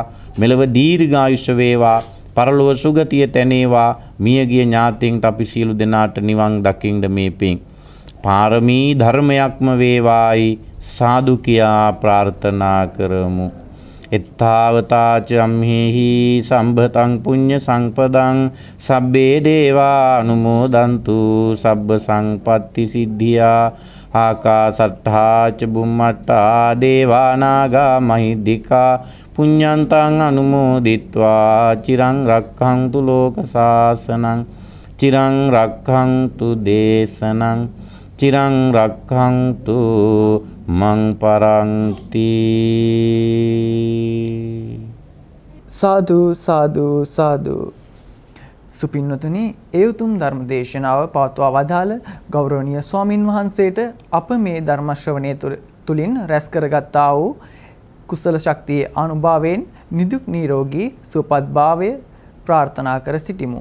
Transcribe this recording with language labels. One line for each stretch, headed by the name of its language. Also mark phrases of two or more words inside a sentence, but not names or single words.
Sinhala: මෙලව දීර්ඝායුෂ වේවා. පරලොව සුගතිය තැනේවා. මියගිය ඥාතීන්ට අපි සියලු දෙනාට නිවන් දකින්න මේ පින් පාරමී ධර්මයක්ම වේවායි සාදු කියා ප්‍රාර්ථනා කරමු.
Pali: එත්තාවතාච අම්හෙහි සම්භතං පුඤ්ඤ සංපදං සබ්බේ දේවා අනුමෝදන්තු සබ්බ සංපත්ති සිද්ධියා ආකාසට්ඨා ච බුම්මට්ඨා දේවා නාග මහිද්దికා පුඤ්ඤන්තං අනුමෝදිත්වා චිරං රක්ඛන්තු ලෝක සාසනං චිරං රක්ඛන්තු දේශනං චිරං රක්ඛන්තු මං පරන්ති.
Sinhala: සාදු සාදු සාදු. සුපින්නතුනි, ඒ උතුම් ධර්ම දේශනාව පවත්වා වදාළ ගෞරවනීය ස්වාමින් වහන්සේට අප මේ ධර්ම ශ්‍රවණය තුලින් රැස් කරගත්තා වූ කුසල ශක්තියේ අනුභවයෙන් නිදුක් නිරෝගී සුවපත් භාවය ප්‍රාර්ථනා කර සිටිමු.